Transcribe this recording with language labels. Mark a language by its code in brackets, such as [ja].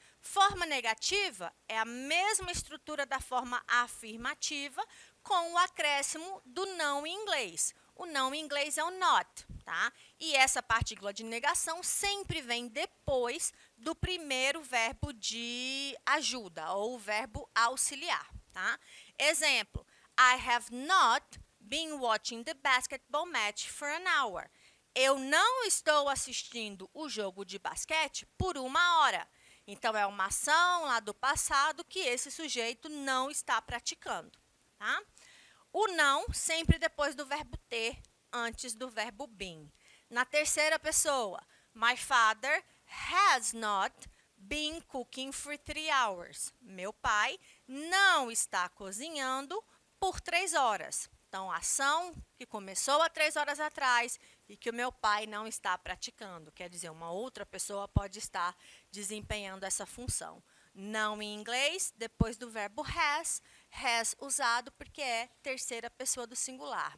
[pt] Forma negativa é a mesma estrutura da forma afirmativa, com o acréscimo do não em inglês. O não em inglês é o not, tá? E essa partícula de negação sempre vem depois do primeiro verbo de ajuda, ou o verbo auxiliar, tá? [en] Exemplo, I have not been watching the basketball match for an hour. [pt] Eu não estou assistindo o jogo de basquete por 1 hora. Então, é uma ação lá do passado que esse sujeito não está praticando. Tá? O não, sempre depois do verbo ter, antes do verbo been. Na terceira pessoa, [en] my father has not been cooking for 3 hours. [pt] Meu pai não está cozinhando por 3 horas. Então, a ação que começou há 3 horas atrás e que o meu pai não está praticando. Quer dizer, uma outra pessoa pode estar desempenhando essa função. Não em inglês, depois do verbo has usado porque é terceira pessoa do singular.